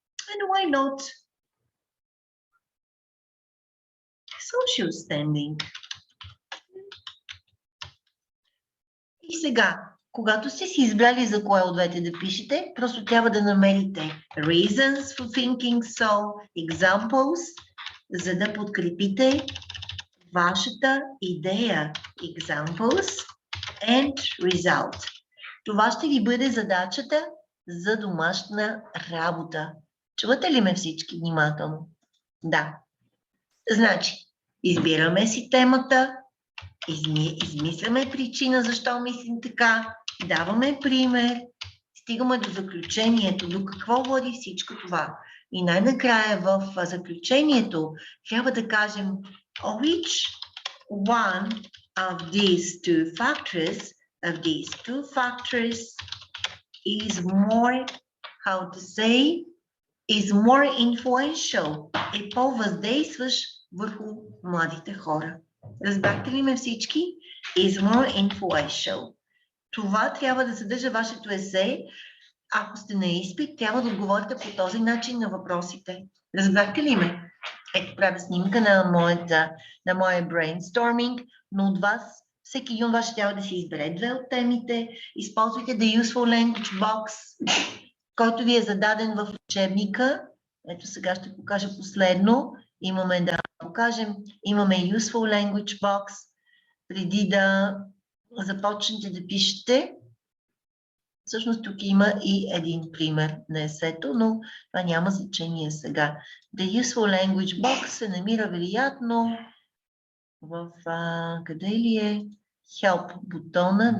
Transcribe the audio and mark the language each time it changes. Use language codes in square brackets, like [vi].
[en] And why not social standing? [bg] И сега, когато сте си избрали за кое от двете да пишете, просто трябва да намерите [en] reasons for thinking so, examples, [bg] за да подкрепите вашата идея. [en] Examples and result. [bg] Това ще ви бъде задачата за домашна работа. Чувате ли ме всички внимателно? Да. Значи, избираме си темата, измисляме причина защо мислим така, даваме пример, стигаме до заключението, до какво води всичко това. И най-накрая в заключението трябва да кажем [en] which one of these two factors is more, how to say, is more influential, [bg] е по-въздействащ върху младите хора. Разбрахте ли ме всички? [en] Is more influential. [bg] Това трябва да съдържа вашето есе. Ако сте на изпит, трябва да отговорите по този начин на въпросите. Разбрахте ли ме? Ето правя снимка на моя brainstorming, но от вас, всеки един от вас ще трябва да си избере две от темите. Използвайте [en] the useful language box, [bg] който ви е зададен в учебника. Ето сега ще покажа последно. Имаме [en] useful language box. [bg] Преди да започнете да пишете, всъщност тук има и един пример на есето, но това няма значение сега. [en] The useful language box [bg] се намира вероятно в къде ли е help бутона?